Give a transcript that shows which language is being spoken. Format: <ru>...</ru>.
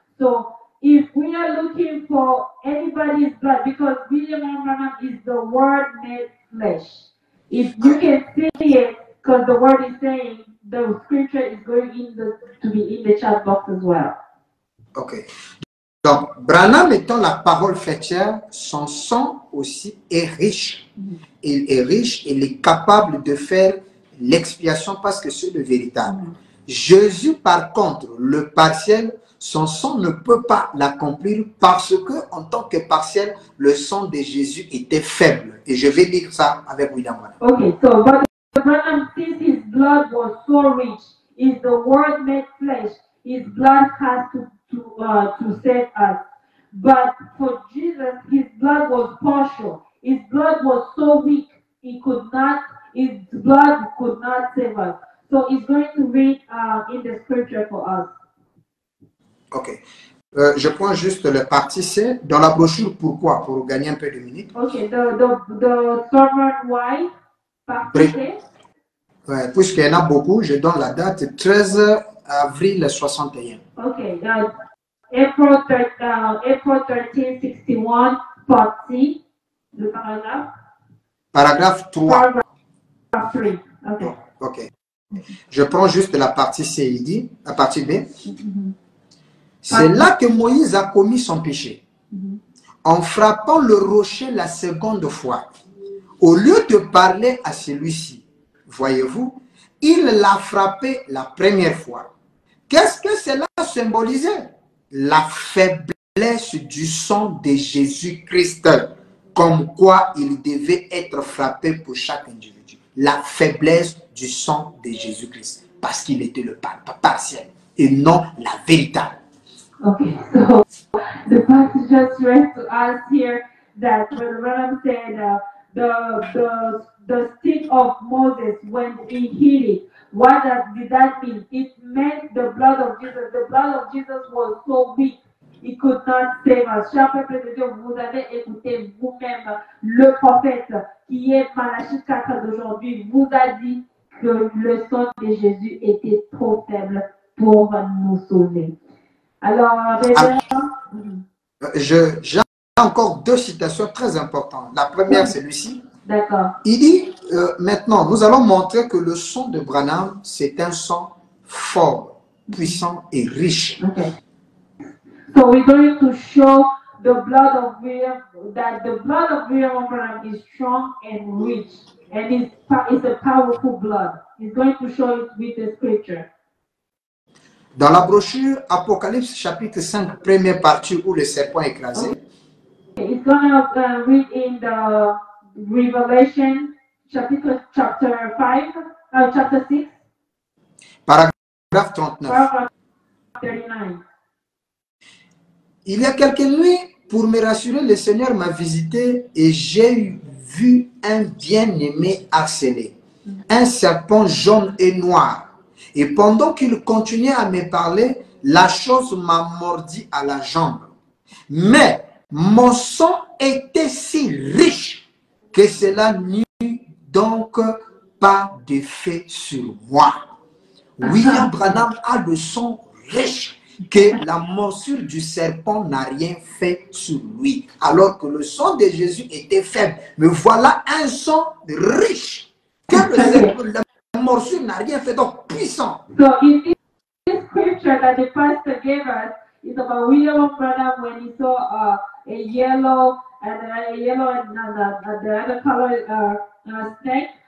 <en>So if we are looking for anybody's blood, because William Branham is the word made flesh. If you can see it, because the word is saying, the scripture is going to be in the chat box as well. Ok.</en> <fr>Donc, Branham étant la parole faite chair, son sang aussi est riche. Il est riche, il est capable de faire l'expiation parce que c'est le véritable. Jésus, par contre, le partiel, son sang ne peut pas l'accomplir parce que, en tant que partiel, le sang de Jésus était faible. Et je vais dire ça avec William Branham.</fr> <en>Okay, so but Branham, since his blood was so rich, is the word made flesh, his blood has to save us. But for Jesus, his blood was partial. His blood was so weak, his blood could not save us. So he's going to read in the scripture for us. Ok.</en> <fr>Je prends juste le parti C dans la brochure. Pourquoi? Pour gagner un peu de minutes.</fr> <en>Ok, the sermon why, partie C.</en> <fr>Ouais, puisqu'il y en a beaucoup, je donne la date 13 avril 61.</fr> <en>Ok, April 13, 61, part C,</en> <fr>le paragraphe. Paragraphe 3. Paragraphe 3, ok. Ok. Je prends juste la partie C, il dit, la partie B. C'est là que Moïse a commis son péché. En frappant le rocher la seconde fois, au lieu de parler à celui-ci, voyez-vous, il l'a frappé la première fois. Qu'est-ce que cela symbolisait? La faiblesse du sang de Jésus-Christ, comme quoi il devait être frappé pour chaque individu. La faiblesse du sang de Jésus-Christ, parce qu'il était le partiel et non la véritable.</fr> <en>Okay, so the pastor just read to us here that Brother Branham said the stick of Moses when he hit it. What did that mean? It meant the blood of Jesus. The blood of Jesus was so weak, it could not save us.</en> <fr>Cher peuple de Dieu, vous avez écouté vous-même le prophète qui est Malachie 4 d'aujourd'hui vous a dit que le sang de Jésus était trop faible pour nous sauver. Alors, j'ai encore deux citations très importantes. La première, c'est celui-ci. D'accord. Il dit, maintenant, nous allons montrer que le sang de Branham, c'est un sang fort, puissant et riche. Okay.</fr> <en>So we're going to show the blood of William, that the blood of William Branham is strong and rich, and it's a powerful blood. He's going to show it with the scripture.</en> <fr>Dans la brochure Apocalypse chapitre 5, première partie où le serpent est écrasé.</fr> <en>It's going to read in the Revelation chapter 5, chapter 6.</en> <fr>Paragraphe 39.</fr> <en>Paragraph 39.</en> <fr>Il y a quelques nuits, pour me rassurer, le Seigneur m'a visité et j'ai vu un bien-aimé harcelé, un serpent jaune et noir. Et pendant qu'il continuait à me parler, la chose m'a mordu à la jambe. Mais mon sang était si riche que cela n'eut donc pas d'effet sur moi. William Branham a le sang riche que la morsure du serpent n'a rien fait sur lui, alors que le sang de Jésus était faible. Mais voilà un sang riche que la morsure n'a rien fait, donc puissant.</fr> <en>So in this scripture that the pastor gave us is about William Branham when he saw a yellow and the other color snake.</en>